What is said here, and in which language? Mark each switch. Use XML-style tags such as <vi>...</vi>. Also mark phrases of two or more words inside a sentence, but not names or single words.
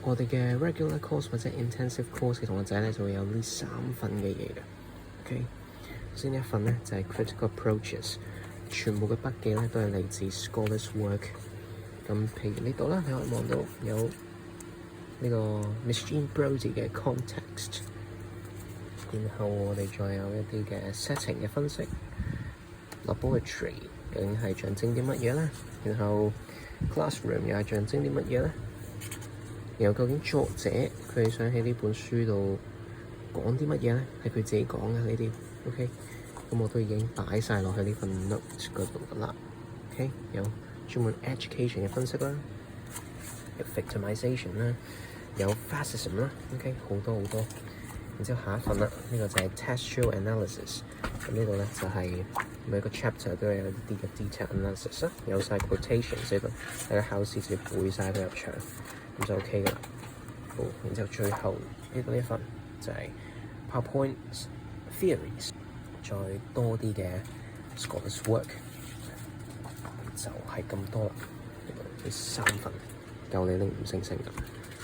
<yue>我哋嘅</yue> <en>regular course</en> <yue>或者</yue> <en>intensive course</en> <yue>嘅同學仔咧就會有呢3份嘅嘢嘅。OK， 首先一份咧就係</yue> <en>critical approaches，</en> <yue>全部嘅筆記咧都係嚟自</yue> <en>scholars work。</en> <yue>咁譬如呢度啦，你可以望到有呢個 Miss Jean Brody 嘅 context， 然後我哋再有一啲嘅 setting 嘅分析 ，laboratory 究竟係象徵啲乜嘢咧？然後 classroom 又係象徵啲乜嘢咧？然後究竟作者佢想喺呢本書度講啲乜嘢咧？係佢自己講嘅呢啲 ，OK？ 咁我都已經擺晒落去呢份 notes 嗰度㗎啦。OK， 有專門 education 嘅分析啦，有 victimization 啦，有 fascism 啦 ，OK， 好多好多。然之後下一份啦，呢個就係</yue> <en>textual analysis。</en> <yue>咁呢度咧就係每個 chapter 都有一啲嘅</yue> <en>detail analysis</en> <yue>啦，有晒 quotations 呢度，大家考試直接背晒佢入場，咁就 OK 噶啦。好，然之後最後呢度一份就係</yue> <en>PowerPoint theories，</en> <yue>再多啲嘅</yue> <en>scholars work，</en> <yue>就係咁多啦。呢3份夠你拎5星星㗎。</yue>